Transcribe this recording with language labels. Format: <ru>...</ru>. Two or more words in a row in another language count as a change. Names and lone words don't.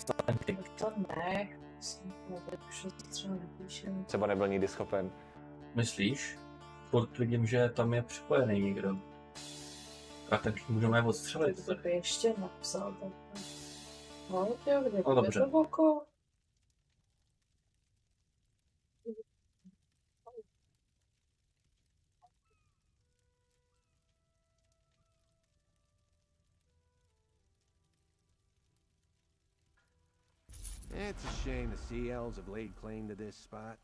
<cs>To ne. Už to třeba nepíšem. Třeba nebyl nikdy schopen. Myslíš? Furt vidím, že tam je připojený někdo. A tak můžeme je odstřelit. To by ještě napsal. Tak. No, jo, kde No, dobře. je to oko?</cs> <en>It's a shame the Sea Elves have laid claim to this spot.</en>